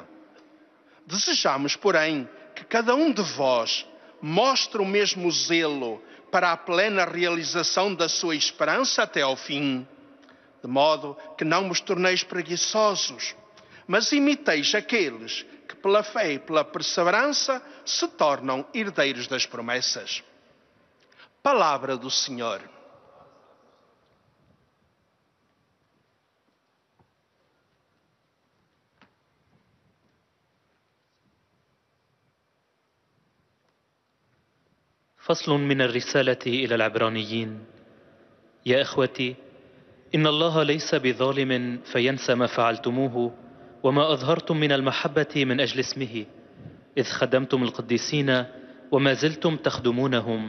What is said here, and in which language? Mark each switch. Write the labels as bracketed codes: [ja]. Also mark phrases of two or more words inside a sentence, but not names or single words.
[pt] Desejamos, porém, que cada um de vós mostre o mesmo zelo para a plena realização da sua esperança até ao fim, de modo que não vos torneis preguiçosos, mas imiteis aqueles que pela fé e pela perseverança se tornam herdeiros das promessas. Palavra do Senhor. [ar] فصل من الرسالة إلى العبرانيين. يا إخوتي، إن الله ليس بظالم فينسى ما فعلتموه وما أظهرتم من المحبة من أجل اسمه، إذ خدمتم القديسين وما زلتم تخدمونهم.